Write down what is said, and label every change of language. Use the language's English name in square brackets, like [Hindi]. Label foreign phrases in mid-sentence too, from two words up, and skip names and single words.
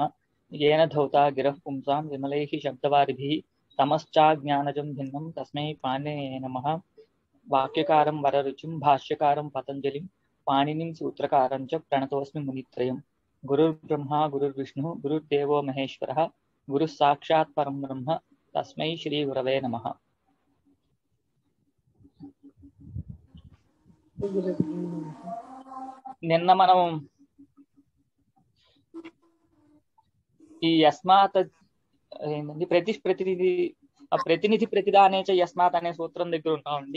[Sanskrit] येन धौता गिरः पुंसां विमलैः शब्दवारिभिः तमश्चाज्ञानजं भिन्नं तस्मै पाणिनये नमः। वाक्यकारं वररुचिं भाष्यकारं पतंजलिं पाणिनिं सूत्रकारं च प्रणतोऽस्मि मुनित्रयम्। गुरुर्ब्रह्मा गुरुर्विष्णुः गुरुर्देवो महेश्वरः गुरुः साक्षात् परं ब्रह्म तस्मै श्री गुरवे नमः। [Telugu] నిన్న మనం ఈ యస్మాత్ ఏంటండి [Sanskrit] ప్రతినిధి ప్రతిదానే చ యస్మాత్ [Telugu] అనే సూత్రం దగ్గర ఉన్నామండి.